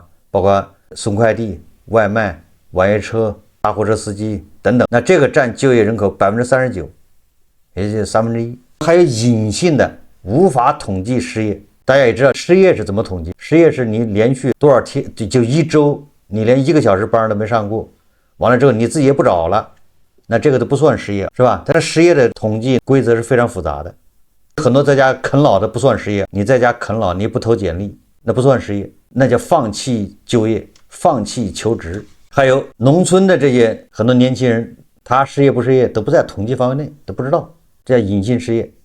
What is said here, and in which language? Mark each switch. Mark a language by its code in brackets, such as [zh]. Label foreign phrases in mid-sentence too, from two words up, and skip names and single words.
[zh] 包括送快遞、外賣、網約車、大貨車司機等等。那這個佔就業人口 39%， 也就是1/3。還有隱性的無法統計失業，大家也知道失業是怎麼統計？失業是你連續多少天，就一周你連1個小時班都沒上過，完了之後你自己也不找了，那這個都不算失業，是吧？但是失業的統計規則是非常複雜的，很多在家啃老的不算失業，你在家啃老你不投簡歷，那不算失業，那叫放棄就業，放棄求職。還有農村的這些很多年輕人，他失業不失業都不在統計範圍內，都不知道， 這叫隱性失業。